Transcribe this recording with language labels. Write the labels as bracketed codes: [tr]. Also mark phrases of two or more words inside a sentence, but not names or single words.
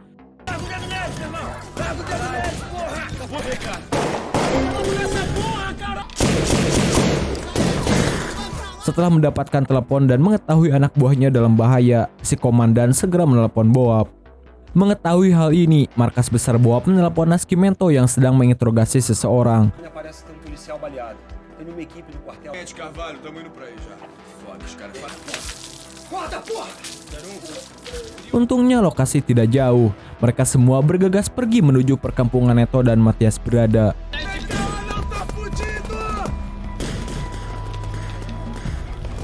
[id] Setelah mendapatkan telepon dan mengetahui anak buahnya dalam bahaya, si komandan segera menelepon Boab. Mengetahui hal ini, markas besar Boab menelepon Nascimento yang sedang menginterogasi seseorang. [pt] Aparece tem um policial baleado. Tem uma equipe do quartel. Gente, Carvalho, tamo indo pra aí já. Foda, os caras fazem... Corta, porra! [id] Untungnya lokasi tidak jauh. Mereka semua bergegas pergi menuju perkampungan Neto dan Matias berada.